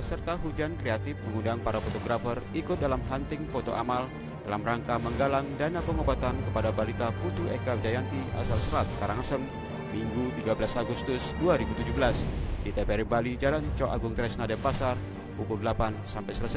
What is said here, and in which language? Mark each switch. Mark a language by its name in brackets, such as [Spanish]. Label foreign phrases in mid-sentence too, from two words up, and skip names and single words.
[Indonesian] serta Hujan Kreatif mengundang para fotografer ikut dalam hunting foto amal dalam rangka menggalang dana pengobatan kepada balita Putu Eka Jayanti asal Selat, Karangasem, Minggu 13 Agustus 2017 di TPRI Bali, Jalan Cok Agung Tresna Denpasar, pukul 8 sampai selesai.